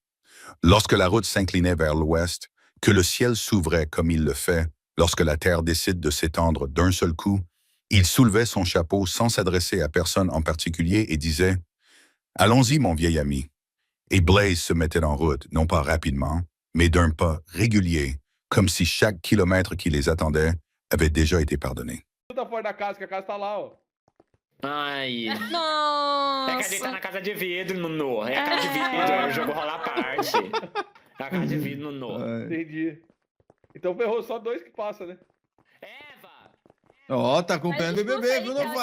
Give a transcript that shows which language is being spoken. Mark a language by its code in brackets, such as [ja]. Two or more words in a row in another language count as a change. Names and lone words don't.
[fr] Lorsque la route s'inclinait vers l'ouest, que le ciel s'ouvrait comme il le fait lorsque la terre décide de s'étendre d'un seul coup, il soulevait son chapeau sans s'adresser à personne en particulier et disait « Allons-y, mon vieil ami ». Et Blaise se mettait en route, non pas rapidement, mais d'un pas régulier, comme si chaque kilomètre qui les attendait avait déjà été pardonné. [pt] Tá fora da casa, que a casa tá lá, ó. Ai. É que a gente tá Nossa. na casa de vidro, Nuno. É a casa de vidro, o jogo rola à parte. É a casa de vidro, Nuno. Entendi. Então ferrou só dois que passa, né? Eva! Ó, tá acompanhando o BBB, viu, não